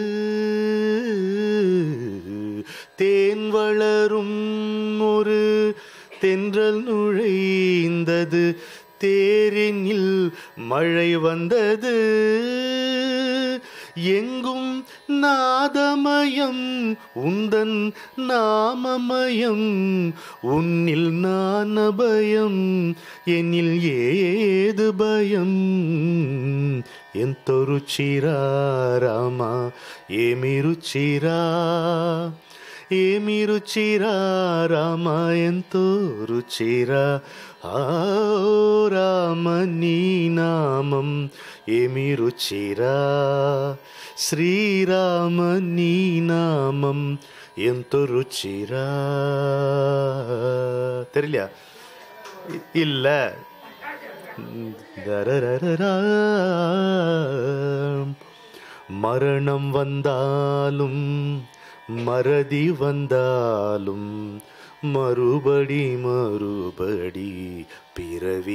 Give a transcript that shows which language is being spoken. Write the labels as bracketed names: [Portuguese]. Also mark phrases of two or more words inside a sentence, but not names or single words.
[Tamil] தேன் வளரும் ஒரு தென்றல் நுழைந்தது, தேரினில் மழை வந்தது. எங்கும் நாதமயம் உந்தன் நாமமயம், உன்னில் நான் அபயம், என்னில் ஏது பயம். [Telugu] ఎంతో రుచిరా రామా ఏమి రుచిరా, ఏమి రుచిరా రామా ఎంతో రుచిరా. ఆ రామ నీ నామం ఏమి రుచిరా, శ్రీరామ నీ నామం ఎంతో రుచిరా. [Tamil] தெரியலையா? இல்லை. மரணம் வந்தாலும் மறதி வந்தாலும் மறுபடி மறுபடி பிறவி